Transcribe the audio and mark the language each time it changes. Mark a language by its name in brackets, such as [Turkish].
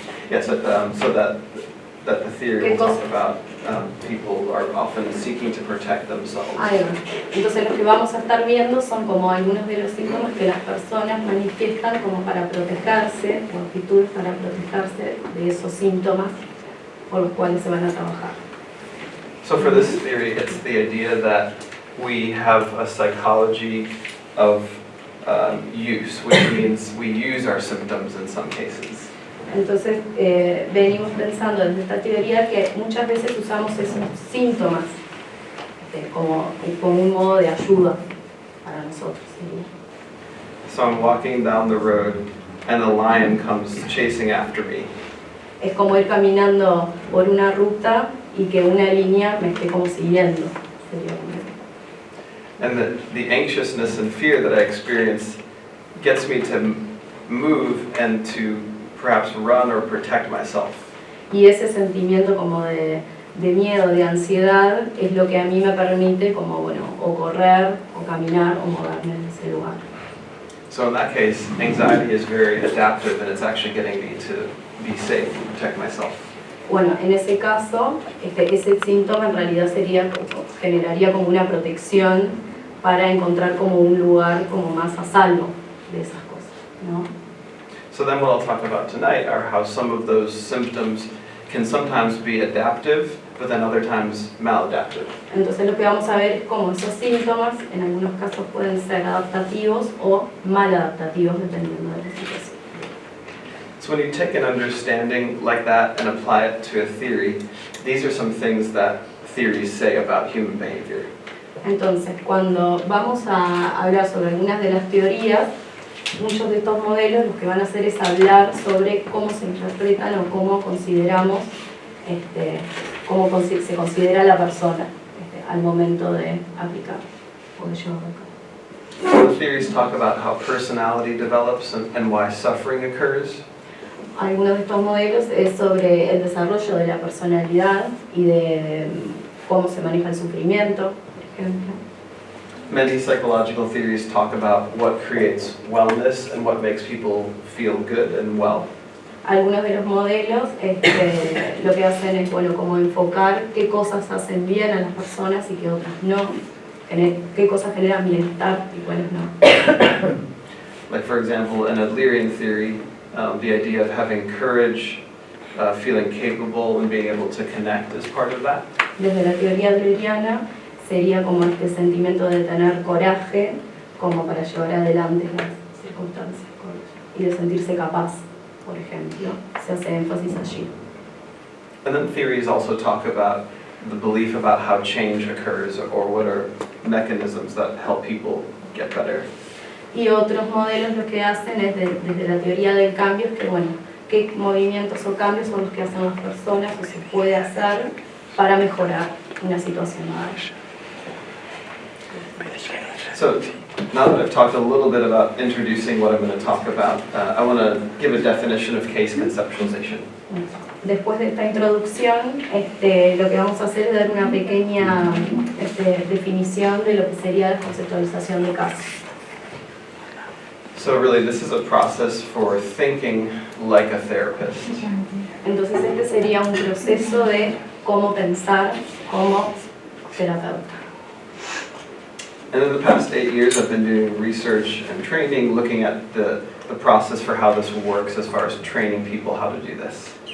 [English] Yes, so that the theory will talk about people are often seeking to protect themselves. [Spanish] Ahí va. Entonces lo que vamos a estar viendo son como algunos de los síntomas que las personas manifiestan como para protegerse, o actitudes para protegerse de esos síntomas por los cuales se van a trabajar. [English] So for this theory, it's the idea that we have a psychology of use, which means we use our symptoms in some cases. [Spanish] Entonces venimos pensando desde esta teoría que muchas veces usamos esos síntomas como un modo de ayuda para nosotros. [English] So I'm walking down the road and a lion comes chasing after me. [Spanish] Es como ir caminando por una ruta y que una línea me esté como siguiendo. [English] And the anxiousness and fear that I experience gets me to move and to perhaps run or protect myself. [Spanish] Y ese sentimiento como de miedo, de ansiedad, es lo que a mí me permite como, bueno, o correr, o caminar, o moverme en ese lugar. [English] So in that case, anxiety is very adaptive and it's actually getting me to be safe and protect myself. [Spanish] Bueno, en ese caso, ese síntoma en realidad generaría como una protección para encontrar como un lugar como más a salvo de esas cosas, ¿no? [English] So then what I'll talk about tonight are how some of those symptoms can sometimes be adaptive, but then other times maladaptive. [Spanish] Entonces lo que vamos a ver es cómo esos síntomas en algunos casos pueden ser adaptativos o maladaptativos dependiendo de la situación. [English] So when you take an understanding like that and apply it to a theory, these are some things that theories say about human behavior. [Spanish] Entonces, cuando vamos a hablar sobre algunas de las teorías, muchos de estos modelos lo que van a hacer es hablar sobre cómo se interpretan o cómo consideramos, cómo se considera la persona al momento de aplicar o de llevar a cabo. [English] So the theories talk about how personality develops and why suffering occurs. [Spanish] Algunos de estos modelos es sobre el desarrollo de la personalidad y de cómo se maneja el sufrimiento, por ejemplo. [English] Many psychological theories talk about what creates wellness and what makes people feel good and well. [Spanish] Algunos de los modelos lo que hacen es, bueno, como enfocar qué cosas hacen bien a las personas y qué otras no, qué cosas generan bienestar y cuáles no. [English] Like for example, in Adlerian theory, the idea of having courage, feeling capable and being able to connect is part of that. [Spanish] Desde la teoría adleriana sería como este sentimiento de tener coraje como para llevar adelante las circunstancias y de sentirse capaz, por ejemplo, se hace énfasis allí. [English] And then theories also talk about the belief about how change occurs or what are mechanisms that help people get better. [Spanish] Y otros modelos lo que hacen es desde la teoría del cambio, es que bueno, qué movimientos o cambios son los que hacen las personas o se puede hacer para mejorar una situación dada. [English] So now that I've talked a little bit about introducing what I'm going to talk about, I want to give a definition of case conceptualization. [Spanish] Después de esta introducción, lo que vamos a hacer es dar una pequeña definición de lo que sería la conceptualización de casos. [English] So really, this is a process for thinking like a therapist. [Spanish] Entonces este sería un proceso de cómo pensar como terapeuta. [English] And in the past 8 years, I've been doing research and training, looking at the process for how this works as far as training people how to do this.